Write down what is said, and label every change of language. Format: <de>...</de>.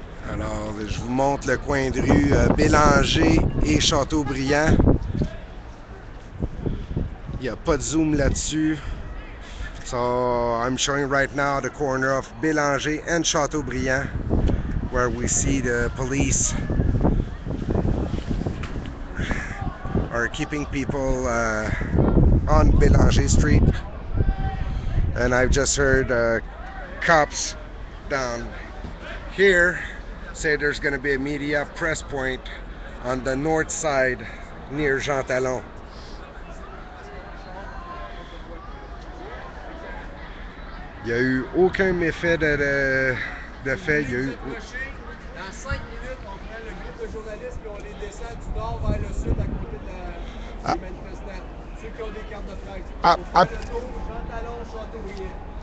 <fr>Alors, je vous montre le coin de rue Bélanger et Châteaubriand. Il n'y a pas de zoom là-dessus.</fr> <en>So, I'm showing right now the corner of Bélanger and Châteaubriand, where we see the police are keeping people on Bélanger Street. And I've just heard cops down here say there's going to be a media press point on the north side near Jean Talon.</en> <fr>Il n'y a eu aucun méfait de fait. Il y a eu... Dans 5 minutes, on prend le groupe de journalistes et on les descend du nord vers le sud à côté des manifestants. Ceux qui ont des cartes de presse. On fait le tour, Jean Talon, Châteaubriand.</fr>